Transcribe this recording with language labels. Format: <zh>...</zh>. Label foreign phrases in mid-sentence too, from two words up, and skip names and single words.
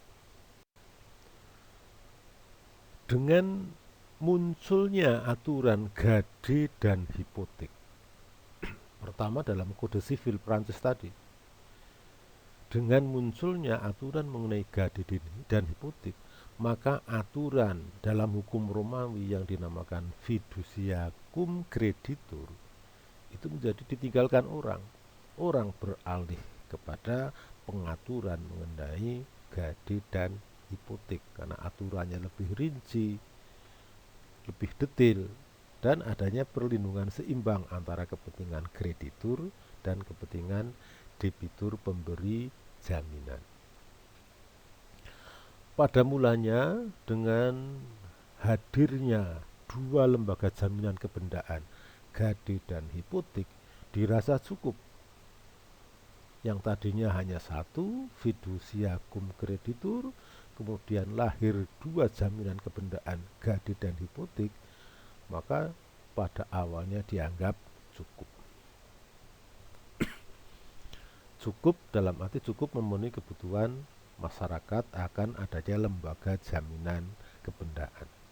<id>Dengan munculnya aturan gade dan hipotek, pertama dalam kode sivil Prancis tadi, dengan munculnya aturan mengenai gade dan hipotek, maka aturan dalam hukum Romawi yang dinamakan</id> <la>fiducia cum creditur</la> <id>itu menjadi ditinggalkan orang. Orang beralih kepada pengaturan mengenai gade dan hipotek karena aturannya lebih rinci, lebih detail, dan adanya perlindungan seimbang antara kepentingan kreditur dan kepentingan debitur pemberi jaminan. Pada mulanya dengan hadirnya dua lembaga jaminan kebendaan, gade dan hipotek, dirasa cukup. Yang tadinya hanya satu,</id> <la>fiducia cum creditur,</la> <id>kemudian lahir dua jaminan kebendaan, gade dan hipotek, maka pada awalnya dianggap cukup. Cukup dalam arti cukup memenuhi kebutuhan masyarakat akan adanya lembaga jaminan kebendaan.</id>